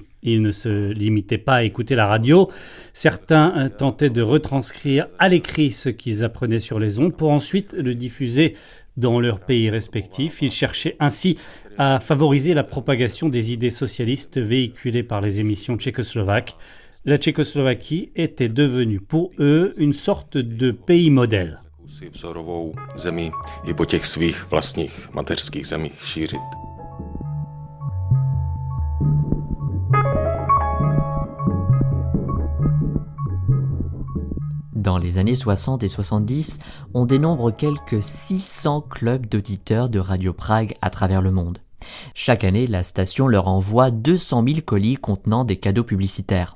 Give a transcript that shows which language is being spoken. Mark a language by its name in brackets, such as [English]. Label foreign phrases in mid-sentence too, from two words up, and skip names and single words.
[French] Il ne se limitait pas à écouter la radio. Certains tentaient de retranscrire à l'écrit ce qu'ils apprenaient sur les ondes pour ensuite le diffuser dans leurs pays respectifs. Ils cherchaient ainsi à favoriser la propagation des idées socialistes véhiculées par les émissions tchécoslovaques. La Tchécoslovaquie était devenue pour eux une sorte de pays modèle. [Czech] Vzorovou zemí i po těch svých vlastních mateřských zemích šířit. [French] Dans les années 60 et 70, on dénombre quelques 600 clubs d'auditeurs de Radio Prague à travers le monde. Chaque année, la station leur envoie 200 000 colis contenant des cadeaux publicitaires.